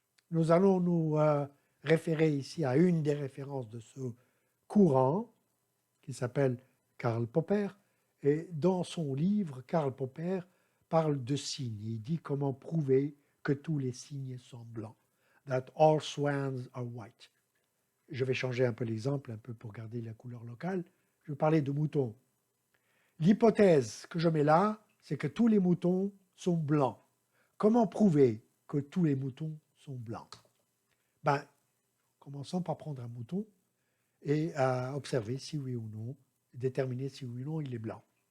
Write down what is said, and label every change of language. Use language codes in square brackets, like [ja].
[fr] Nous allons nous référer ici à une des références de ce courant qui s'appelle Karl Popper. Et dans son livre, Karl Popper parle de signes. Il dit comment prouver que tous les signes sont blancs. [en] That all swans are white. [fr] Je vais changer un peu l'exemple, un peu pour garder la couleur locale. Je vais parler de moutons. L'hypothèse que je mets là, c'est que tous les moutons sont blancs. Comment prouver que tous les moutons sont blancs? Ben, commençons par prendre un mouton et à observer si oui ou non, déterminer si oui ou non il est blanc.